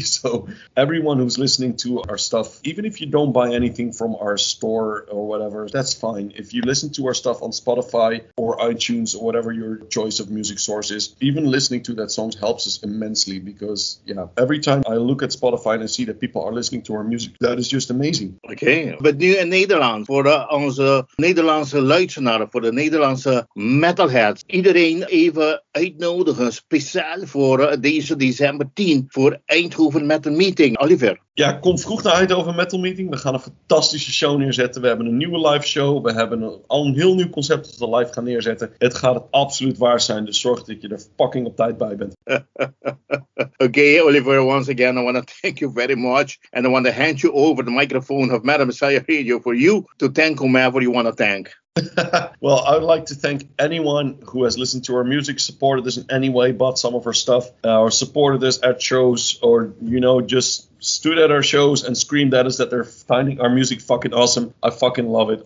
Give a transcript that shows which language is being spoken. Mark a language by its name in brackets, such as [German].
[English] So everyone who's listening to our stuff, even if you don't buy anything from our store or whatever, that's fine. If you listen to our stuff on Spotify or iTunes or whatever your choice of music source is, even listening to that song helps us immensely, because because, every time I look at Spotify and I see that people are listening to our music, that is just amazing. [Dutch] Oké, maar nu in Nederland, voor onze Nederlandse luisteraars, voor de Nederlandse metalheads. Iedereen even uitnodigen, speciaal voor deze december 10, voor Eindhoven Metal Meeting. Olivier. Ja, kom vroeg naar Eindhoven Metal Meeting. We gaan een fantastische show neerzetten. We hebben een nieuwe live show. We hebben al een heel nieuw concept dat we live gaan neerzetten. Het gaat het absoluut waard zijn. Dus zorg dat je er fucking op tijd bij bent. [English] Okay, Olivier, once again, I want to thank you very much. And I want to hand you over the microphone of Madam Messiah Radio for you to thank whomever you want to thank. Well, I would like to thank anyone who has listened to our music, supported us in any way, bought some of our stuff, or supported us at shows, or, just stood at our shows and screamed at us that they're finding our music fucking awesome. I fucking love it.